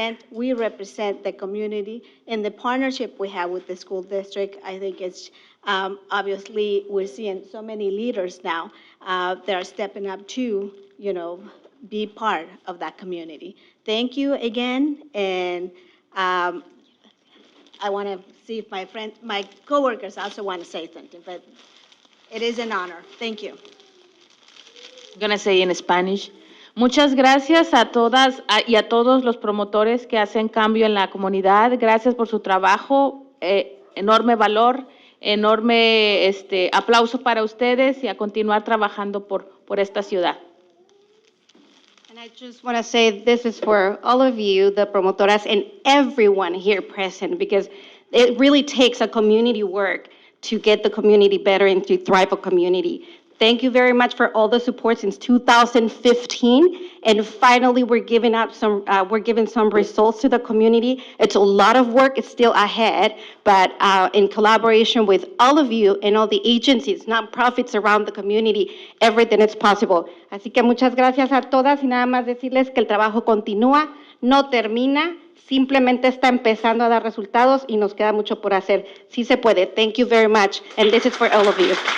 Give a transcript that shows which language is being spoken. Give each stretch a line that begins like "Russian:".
English: We represent the community, and the partnership we have with the school district, I think it's, obviously, we're seeing so many leaders now that are stepping up to, be part of that community. Thank you again, and I want to see if my coworkers also want to say something, but it is an honor. Thank you. I'm going to say in Spanish.
Spanish: Muchas gracias a todas y a todos los promotores que hacen cambio en la comunidad. Gracias por su trabajo, enorme valor, enorme aplauso para ustedes y a continuar trabajando por esta ciudad.
English: And I just want to say this is for all of you, the promotoras, and everyone here present, because it really takes a community work to get the community better and to thrive a community. Thank you very much for all the support since 2015, and finally we're giving some results to the community. It's a lot of work, it's still ahead, but in collaboration with all of you and all the agencies, nonprofits around the community, everything is possible.
Spanish: Así que muchas gracias a todas y nada más decirles que el trabajo continúa, no termina, simplemente está empezando a dar resultados y nos queda mucho por hacer. Sí se puede.
English: Thank you very much, and this is for all of you.